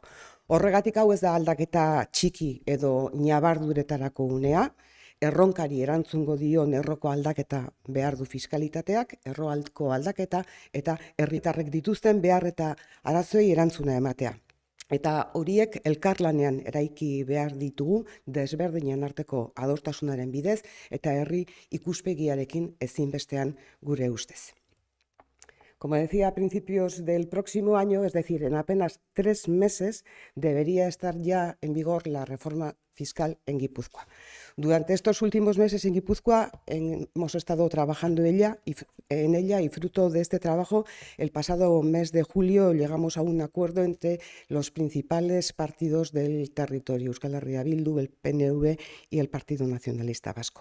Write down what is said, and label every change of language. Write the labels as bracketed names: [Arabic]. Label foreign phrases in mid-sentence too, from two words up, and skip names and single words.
[Basque] Horregatik hau ez da aldaketa txiki edo ñabarduretarako unea, erronkari erantzungo dion erroko aldaketa behar du fiskalitateak, erroalko aldaketa eta herritarrek dituzten behar eta arazoei erantzuna ematea. Eta horiek elkarlanean eraiki behar ditugu desberdinen arteko adostasunaren bidez eta herri ikuspegiarekin ezinbestean gure ustez. [Spanish] Como decía, a principios del próximo año, es decir, en apenas 3 meses, debería estar ya en vigor la reforma fiscal en Guipúzcoa. Durante estos últimos meses en Guipúzcoa hemos estado trabajando en ella y fruto de este trabajo, el pasado mes de julio llegamos a un acuerdo entre los principales partidos del territorio, Euskal Herria Bildu, el PNV y el Partido Nacionalista Vasco.